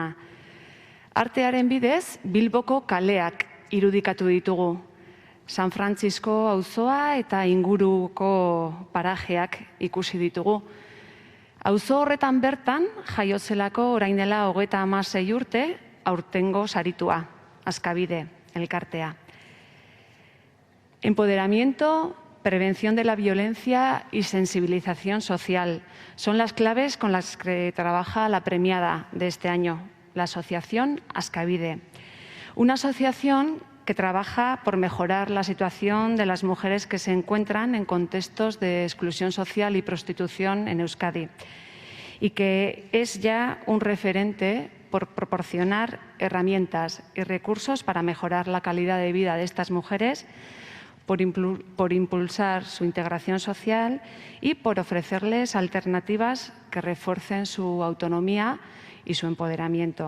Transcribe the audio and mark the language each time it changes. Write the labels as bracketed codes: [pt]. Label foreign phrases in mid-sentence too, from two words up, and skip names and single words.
[eu] Artearen bidez, Bilboko kaleak irudikatu ditugu. San Francisco auzoa eta inguruko parajeak ikusi ditugu. Auzo horretan bertan, jaiozelako orain dela 36 urte, aurtengo saritua, Askabide, elkartea. [es] Empoderamiento, prevención de la violencia y sensibilización social son las claves con las que trabaja la premiada de este año, la asociación Askabide. Una asociación que trabaja por mejorar la situación de las mujeres que se encuentran en contextos de exclusión social y prostitución en Euskadi y que es ya un referente por proporcionar herramientas y recursos para mejorar la calidad de vida de estas mujeres, por impulsar su integración social y por ofrecerles alternativas que refuercen su autonomía y su empoderamiento.